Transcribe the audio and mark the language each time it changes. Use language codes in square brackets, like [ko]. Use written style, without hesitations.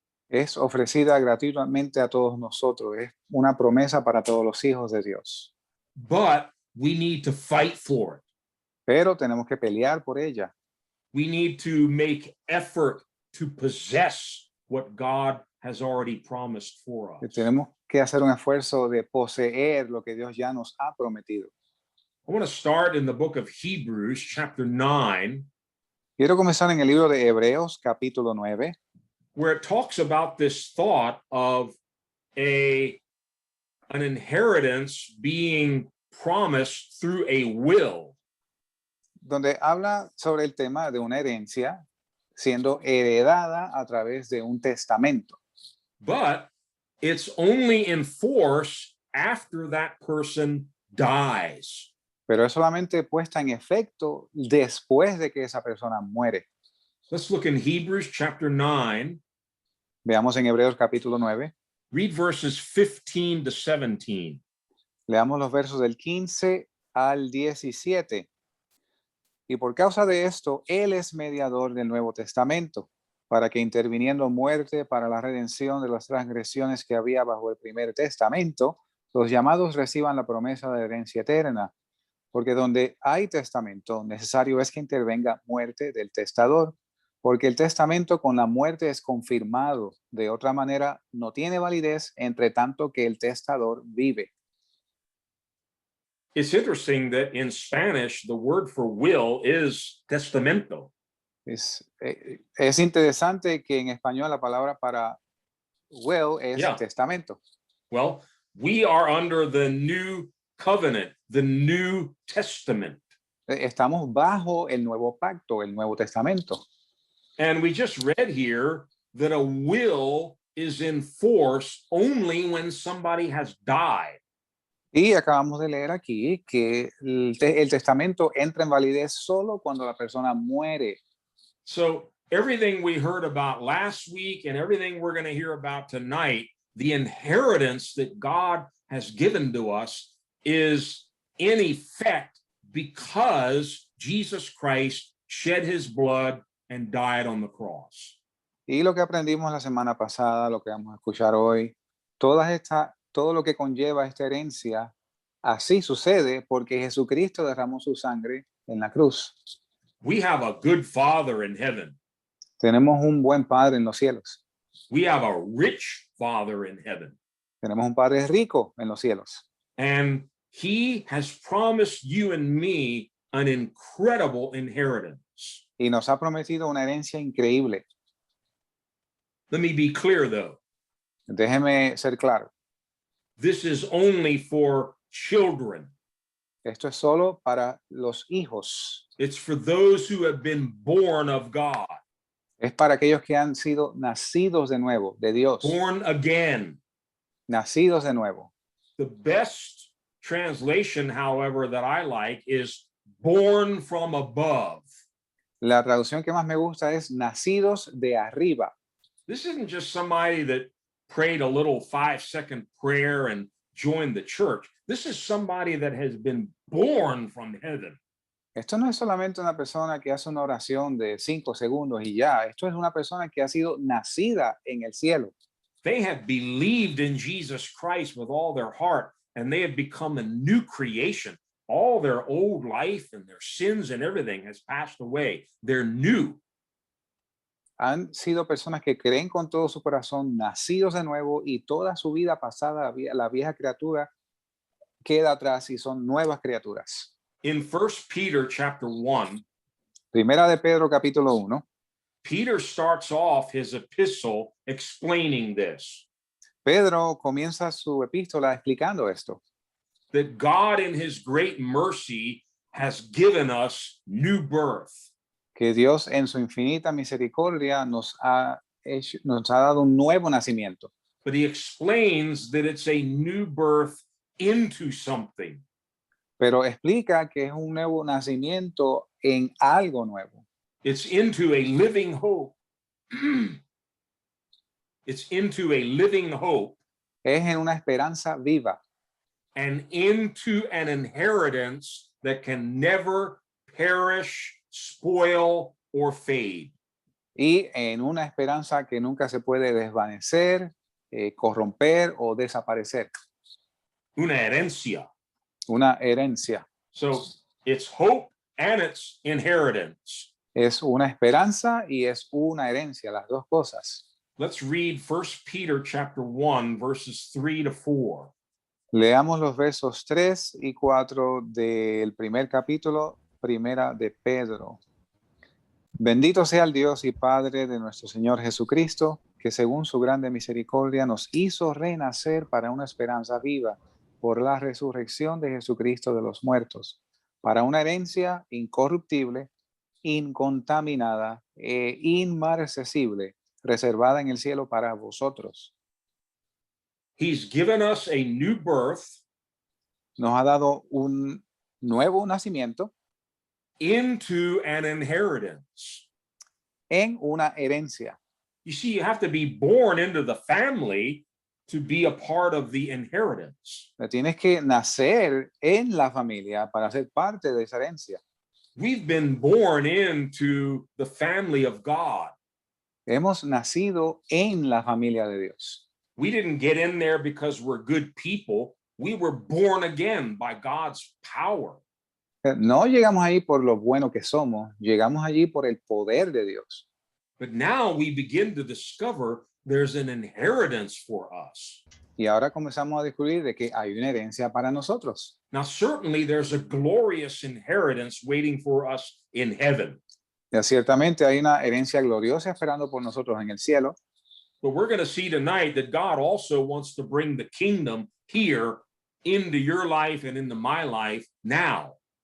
[es] Es ofrecida gratuitamente a todos nosotros. Es una promesa para todos los hijos de Dios. [en] But we need to fight for it. [es] Pero tenemos que pelear por ella. [en] We need to make effort to possess what God has already promised for us. [es] Tenemos que hacer un esfuerzo de poseer lo que Dios ya nos ha prometido. [en] I want to start in the book of Hebrews, chapter 9. [es] Quiero comenzar en el libro de Hebreos, capítulo 9, [en] where it talks about this thought of an inheritance being promised through a will. [es] donde habla sobre el tema de una herencia siendo heredada a través de un testamento. [en] But it's only in force after that person dies. [es] Pero es solamente puesta en efecto después de que esa persona muere. [en] Let's look in Hebrews chapter 9. [es] Veamos en Hebreos capítulo 9. [en] Read verses 15 to 17. [es] Leamos los versos del 15 al 17. Y por causa de esto, Él es mediador del Nuevo Testamento, para que interviniendo muerte para la redención de las transgresiones que había bajo el primer testamento, los llamados reciban la promesa de herencia eterna. Porque donde hay testamento, necesario es que intervenga muerte del testador, porque el testamento con la muerte es confirmado. De otra manera, no tiene validez entre tanto que el testador vive. [en] It's interesting that in Spanish, the word for will is testamento. [es] Es interesante que en español la palabra para will es testamento. [en] Well, we are under the new covenant, the New Testament. [es] Estamos bajo el nuevo pacto, el Nuevo Testamento. [en] And we just read here that a will is in force only when somebody has died. [es] Y acabamos de leer aquí que el testamento entra en validez solo cuando la persona muere. [en] So everything we heard about last week and everything we're going to hear about tonight, the inheritance that God has given to us is in effect because Jesus Christ shed his blood and died on the cross. [es] Y lo que aprendimos la semana pasada, lo que vamos a escuchar hoy, todo lo que conlleva esta herencia, así sucede porque Jesucristo derramó su sangre en la cruz. [en] We have a good Father in heaven. [es] Tenemos un buen Padre en los cielos. [en] We have a rich Father in heaven. [es] Tenemos un Padre rico en los cielos. [en] And he has promised you and me an incredible inheritance. [es] Y nos ha prometido una herencia increíble. [en] Let me be clear, though. [es] Déjeme ser claro. [en] This is only for children. [es] Esto es solo para los hijos. [en] It's for those who have been born of God, [es] Es para aquellos que han sido nacidos de nuevo, de Dios. [en] born again. [es] Nacidos de nuevo. [en] The best translation, however, that I like is born from above. [es] La traducción que más me gusta es nacidos de arriba. [en] This isn't just somebody that prayed a little 5-second prayer and joined the church. This is somebody that has been born from heaven. [es] Esto no es solamente una persona que hace una oración de 5 segundos y ya. Esto es una persona que ha sido nacida en el cielo. [en] They have believed in Jesus Christ with all their heart, and they have become a new creation. All their old life and their sins and everything has passed away. They're new. [es] Han sido personas que creen con todo su corazón, nacidos de nuevo, y toda su vida pasada, la vieja criatura, queda atrás y son nuevas criaturas. [en] In 1 Peter chapter 1, [es] Primera de Pedro capítulo 1, [en] Peter starts off his epistle explaining this, [es] Pedro comienza su epístola explicando esto, [en] that God in his great mercy has given us new birth. [es] que Dios en su infinita misericordia nos ha dado un nuevo nacimiento. [en] But he explains that it's a new birth into something. [es] Pero explica que es un nuevo nacimiento en algo nuevo. [en] It's into a living hope. It's into a living hope [es] Es en una esperanza viva [en] and into an inheritance that can never perish, spoil, or fade. [es] y en una esperanza que nunca se puede desvanecer, corromper o desaparecer. Una herencia. Una herencia. [en] So it's hope and it's inheritance. [es] Es una esperanza y es una herencia, las dos cosas. [en] Let's read 1 Peter chapter 1, verses 3 to 4. [es] Leamos los versos 3 y 4 del primer capítulo, primera de Pedro. Bendito sea el Dios y Padre de nuestro Señor Jesucristo, que según su grande misericordia nos hizo renacer para una esperanza viva por la resurrección de Jesucristo de los muertos, para una herencia incorruptible, incontaminada e inmarcesible, reservada en el cielo para vosotros. [en] He's given us a new birth [es] Nos ha dado un nuevo nacimiento [en] into an inheritance. [es] en una herencia. [en] You see, you have to be born into the family to be a part of the inheritance. [es] Tienes que nacer en la familia para ser parte de esa herencia. [en] We've been born into the family of God. [es] Hemos nacido en la familia de Dios. [en] We didn't get in there because we're good people. We were born again by God's power. [es] No llegamos ahí por lo bueno que somos, llegamos allí por el poder de Dios. [en] But now we begin to discover there's an inheritance for us. [es] Y ahora comenzamos a descubrir de que hay una herencia para nosotros. [en] Now, certainly there's a glorious inheritance waiting for us in heaven. [es] Ya ciertamente hay una herencia gloriosa esperando por nosotros en el cielo. [en] But we're going to see tonight that God also wants to bring the kingdom here into your life and into my life now.